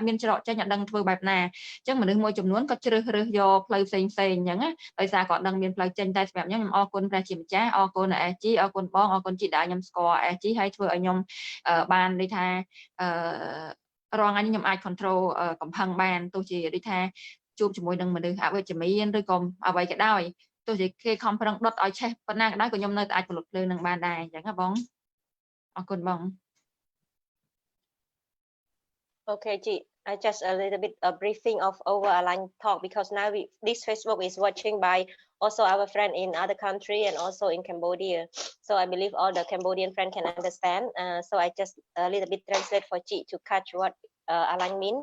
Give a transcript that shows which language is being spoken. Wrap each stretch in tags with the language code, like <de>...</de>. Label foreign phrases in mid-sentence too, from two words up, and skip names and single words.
<km>មានច្រកចេញអត់ដឹងធ្វើបែបណាអញ្ចឹងមនុស្សមួយចំនួនក៏ជ្រើសរើសយកផ្លូវផ្សេងអញ្ចឹងដោយសារគាត់ដឹងមានផ្លូវចេញតែសម្រាប់ខ្ញុំអរគុណព្រះជាម្ចាស់អរគុណ SG អរគុណបងអរគុណជីដែលខ្ញុំស្គាល់ SG ហើយធ្វើឲ្យខ្ញុំបាននិយាយថារងថ្ងៃខ្ញុំអាច control កំហឹងបានទោះជាដូចថាជួបជាមួយនឹងមនុស្សអវិជ្ជមានឬក៏អ្វីក៏ដោយទោះជាគេខំប្រឹងដុតឲ្យឆេះប៉ុណ្ណាក៏ដោយក៏ខ្ញុំនៅតែអាចផលិតភ្លើងនឹងបានដែរអញ្ចឹងណាបងអរគុណបង</km> <en>Okay, Ji. I just a little bit a briefing of over aligned talk because now this Facebook is watching by also our friend in other country and also in Cambodia. So I believe all the Cambodian friend can understand. So I just a little bit translate for Ji to catch what align mean.</en>